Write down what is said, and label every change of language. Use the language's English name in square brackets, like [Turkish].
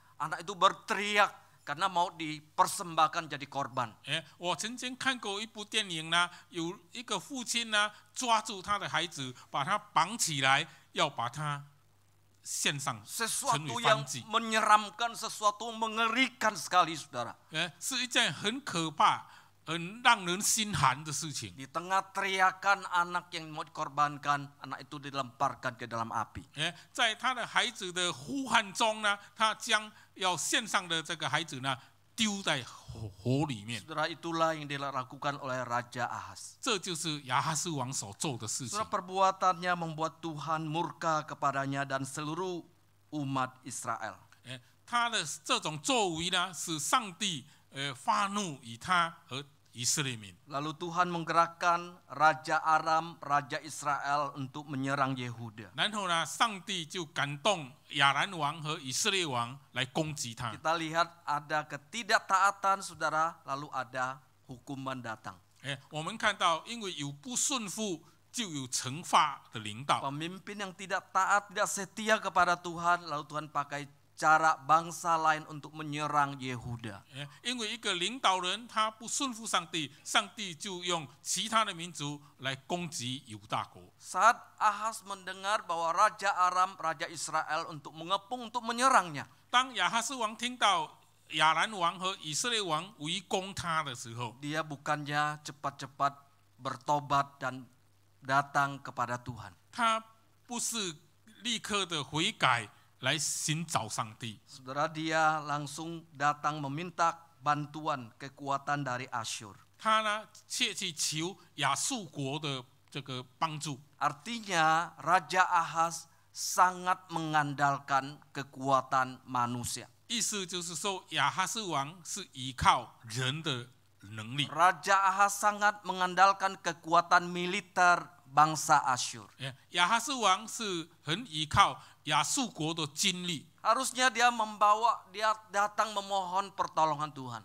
[Indonesian] Anak itu berteriak karena mau dipersembahkan jadi korban. [Chinese] 我曾经看过一部电影呢，有一个父亲呢抓住他的孩子，把他绑起来，要把他献上成为 [Indonesian] Sesuatu [Chinese] 燔 [Indonesian] yang [Chinese] 祭。 [Indonesian] menyeramkan, sesuatu mengerikan sekali saudara. [Chinese] 是一件很可怕、很让人心寒的事情。 [Indonesian] Di tengah teriakan anak yang mau dikorbankan, anak itu dilemparkan ke dalam api. [Chinese] 在他的孩子的呼喊中呢，他将要献上的这个孩子呢丢在火里面。 [Indonesian] Saudara, itulah yang dilakukan oleh Raja Ahaz. [Chinese] 这就是亚哈斯王所做的事情。 [Indonesian] Saudara, perbuatannya membuat Tuhan murka kepadanya dan seluruh umat Israel. [Chinese] 他的这种作为呢，使上帝发怒于他和以色列民。 [Indonesian] Lalu Tuhan menggerakkan Raja Aram, Raja Israel untuk menyerang Yehuda. [Chinese] 然后呢，上帝就感动亚兰王和以色列王来攻击他。 [Indonesian] Kita lihat ada ketidaktaatan saudara, lalu ada hukuman datang. [Chinese] 我们看到，因为有不顺服，就有惩罚的领导。 [Indonesian] Pemimpin yang tidak taat, tidak setia kepada Tuhan, lalu Tuhan pakai cara bangsa lain untuk menyerang Yehuda. [Chinese] 因为一个领导人他不顺服上帝，上帝就用其他的民族来攻击犹大国。 [Indonesian] Saat Ahaz mendengar bahwa Raja Aram, Raja Israel untuk mengepung untuk menyerangnya, [Chinese] 当亚哈斯王听到亚兰王和以色列王围攻他的时候， [Indonesian] dia bukannya cepat-cepat bertobat dan datang kepada Tuhan. [Chinese] 他不是立刻的悔改来寻找上帝， [Indonesian] Saudara, dia langsung datang meminta bantuan kekuatan dari Asyur. [Chinese] 他呢却去求亚述国的这个帮助。 [Indonesian] Artinya Raja Ahaz sangat mengandalkan kekuatan manusia. [Chinese] 意思就是说，亚哈斯王是依靠人的能力， [Indonesian] Raja Ahaz sangat mengandalkan kekuatan militer bangsa Asyur. [Chinese] 亚哈斯王是很依靠亚述国的军力， [Indonesian] Harusnya dia datang memohon pertolongan Tuhan.